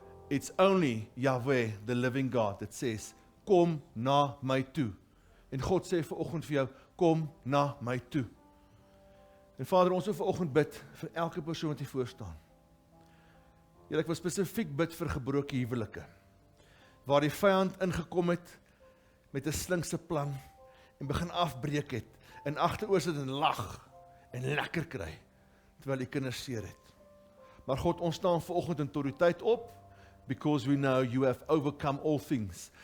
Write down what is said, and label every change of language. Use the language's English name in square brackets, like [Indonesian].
[English] It's only Yahweh, the living God, that says, [Afrikaans] kom na my toe. En God sê vanoggend vir jou, kom na my toe. En Vader, ons wil vanoggend bid vir elke persoon wat hier voor staan. Here, ek wil spesifiek bid vir gebroke huwelike, waar die vyand ingekom het met 'n slinkse plan en begin afbreek het, en agteroor sit en lag en lekker kry, terwyl die kinders seer het. Maar God, ons staan vanoggend in autoriteit op, [English] because we know you have overcome all things.